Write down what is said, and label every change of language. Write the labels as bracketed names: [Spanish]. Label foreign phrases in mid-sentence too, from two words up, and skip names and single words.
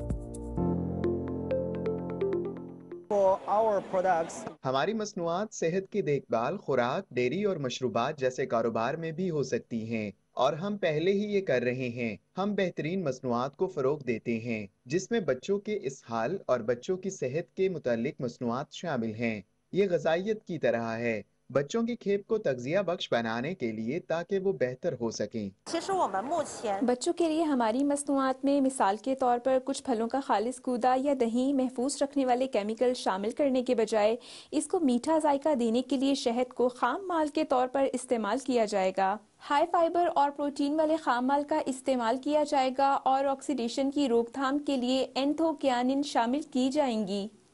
[Urdu] ہماری مصنوعات صحت کی دیکھ بھال، خوراک، ڈیری اور مشروبات جیسے کاروبار میں بھی ہو سکتی ہیں اور ہم پہلے ہی یہ کر رہے ہیں. ہم بہترین مصنوعات کو فروغ دیتے ہیں جس میں بچوں کے اسہال اور بچوں کی صحت کے متعلق مصنوعات شامل ہیں. یہ غذائیت کی طرح ہے، بچوں کی کھیپ کو تغذیہ بخش بنانے کے لیے تاکہ وہ بہتر ہو سکیں. [Chinese] 其实我们目前 [Urdu] بچوں کے لیے ہماری مصنوعات میں مثال کے طور پر کچھ پھلوں کا خالص گودا یا دہی محفوظ رکھنے والے کیمیکل شامل کرنے کے بجائے اس کو میٹھا ذائقہ دینے کے لیے شہد کو خام مال کے طور پر استعمال کیا جائے گا. [English] high fiber [Urdu] اور پروٹین والے خام مال کا استعمال کیا جائے گا اور آکسیڈیشن کی روک تھام کے لیے اینتھوسیانن شامل کی جائیں گی.